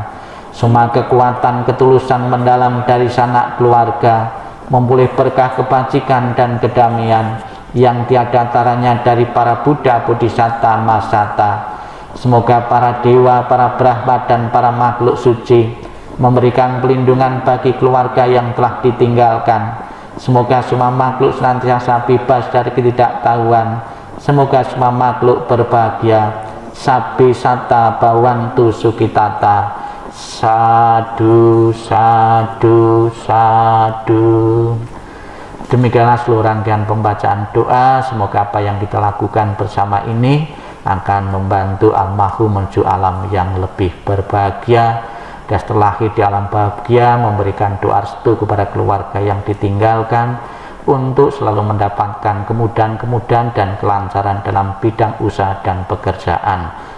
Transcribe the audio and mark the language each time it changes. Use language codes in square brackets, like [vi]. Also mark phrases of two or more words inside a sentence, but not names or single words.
[id] Semua kekuatan ketulusan mendalam dari sanak keluarga memperoleh berkah kebajikan dan kedamaian yang tiada taranya dari para Buddha [pi] bodhisatta masata. [id] Semoga para dewa, para brahma dan para makhluk suci memberikan pelindungan bagi keluarga yang telah ditinggalkan. Semoga semua makhluk senantiasa bebas dari ketidaktahuan. Semoga semua makhluk berbahagia. [pi] Sabbi satta bawantu sukitata. Sadu, sadu, sadu. [id] Demikianlah seluruh rangkaian pembacaan doa. Semoga apa yang kita lakukan bersama ini akan membantu almarhum menuju alam yang lebih berbahagia. Dan setelah lahir di alam bahagia, memberikan doa restu kepada keluarga yang ditinggalkan untuk selalu mendapatkan kemudahan-kemudahan dan kelancaran dalam bidang usaha dan pekerjaan.